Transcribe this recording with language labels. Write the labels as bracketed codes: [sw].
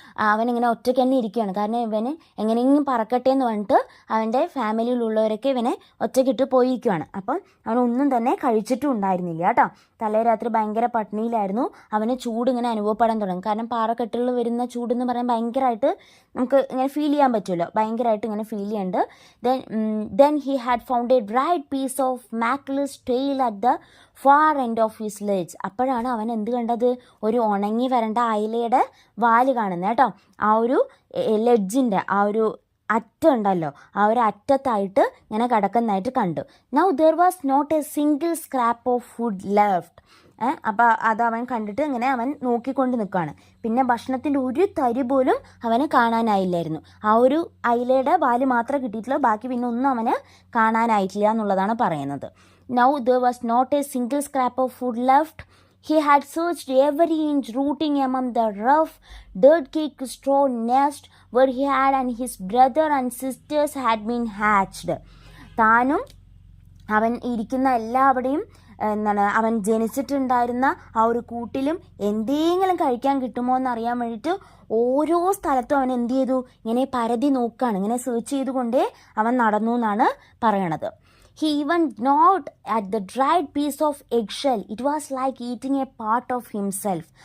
[ml] അവനിങ്ങനെ ഒറ്റയ്ക്ക് തന്നെ ഇരിക്കുകയാണ്. കാരണം ഇവന് എങ്ങനെയെങ്കിലും പറക്കട്ടെ എന്ന് പറഞ്ഞിട്ട് അവൻ്റെ ഫാമിലിയിലുള്ളവരൊക്കെ ഇവനെ ഒറ്റയ്ക്കിട്ട് പോയിരിക്കുകയാണ്. അപ്പം അവനൊന്നും തന്നെ കഴിച്ചിട്ടും ഉണ്ടായിരുന്നില്ല കേട്ടോ. തലേ രാത്രി ഭയങ്കര പട്ടിണിയിലായിരുന്നു. അവന് ചൂട് ഇങ്ങനെ അനുഭവപ്പെടാൻ തുടങ്ങി. കാരണം പാറക്കെട്ടുകളിൽ വരുന്ന ചൂടെന്ന് പറയാൻ ഭയങ്കരമായിട്ട് നമുക്ക് ഇങ്ങനെ ഫീൽ ചെയ്യാൻ പറ്റുമല്ലോ, ഭയങ്കരമായിട്ട് ഇങ്ങനെ ഫീൽ ചെയ്യുന്നുണ്ട്. [en] then he had found a dried piece of Mackerel's tail at the far end of his ledge. [ml] അപ്പോഴാണ് അവൻ എന്ത് കണ്ടത്? ഒരു ഉണങ്ങി വരേണ്ട അയിലയുടെ വാല് കാണുന്നത് കേട്ടോ. ആ ഒരു ലെഡ്ജിൻ്റെ ആ ഒരു അറ്റം ഉണ്ടല്ലോ, ആ ഒരു അറ്റത്തായിട്ട് ഇങ്ങനെ കിടക്കുന്നതായിട്ട് കണ്ടു. [en] Now there was not a single scrap of food left. [ml] അപ്പോൾ അത് അവൻ കണ്ടിട്ട് ഇങ്ങനെ അവൻ നോക്കിക്കൊണ്ട് നിൽക്കുകയാണ്. പിന്നെ ഭക്ഷണത്തിൻ്റെ ഒരു തരി പോലും അവന് കാണാനായില്ലായിരുന്നു. ആ ഒരു അയിലയുടെ വാല് മാത്രമേ കിട്ടിയിട്ടുള്ളൂ, ബാക്കി പിന്നെ ഒന്നും അവന് കാണാനായിട്ടില്ല എന്നുള്ളതാണ് പറയുന്നത്. [en] Now there was not a single scrap of food left. He had searched every inch, rooting among the rough, dirt-caked straw nest where he had and his brother and sisters had been hatched. [ml] താനും അവൻ ഇരിക്കുന്ന എല്ലാവിടെയും അവൻ ജനിച്ചിട്ടുണ്ടായിരുന്ന ആ ഒരു കൂട്ടിലും എന്തെങ്കിലും കഴിക്കാൻ കിട്ടുമോ എന്നറിയാൻ വേണ്ടിയിട്ട് ഓരോ സ്ഥലത്തും അവൻ എന്ത് ചെയ്തു? ഇങ്ങനെ പരതി നോക്കുകയാണ്. ഇങ്ങനെ സെർച്ച് ചെയ്തുകൊണ്ടേ അവൻ നടന്നു എന്നാണ് പറയണത്. [en] He even gnawed at the dried piece of eggshell. It was like eating a part of himself.